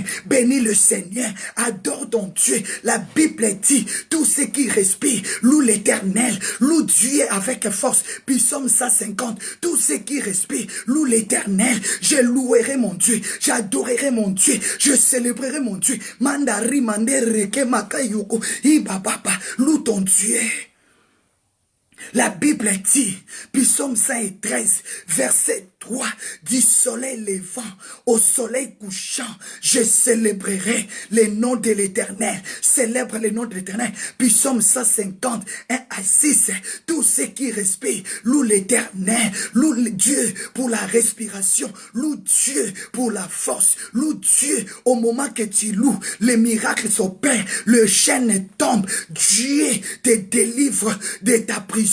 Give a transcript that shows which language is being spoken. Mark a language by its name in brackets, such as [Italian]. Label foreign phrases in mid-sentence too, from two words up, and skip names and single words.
[French] Bénis le Seigneur, adore ton Dieu. La Bible dit, tout ce qui respire, loue l'Éternel, loue Dieu avec force. Psaume 150, tout ce qui respire, loue l'Éternel. Je louerai mon Dieu, j'adorerai mon Dieu, je célébrerai mon Dieu. Mandari mandereke makayoko, ibababa, loue ton Dieu. La Bible dit, Psaume 113, verset 3, du soleil levant au soleil couchant, je célébrerai le nom de l'Éternel. Célèbre le nom de l'Éternel. Psaume 150, 1 à 6, tout ce qui respire, loue l'Éternel, loue Dieu pour la respiration, loue Dieu pour la force, loue Dieu au moment que tu loues, les miracles s'opèrent, le chêne tombe, Dieu te délivre de ta prison.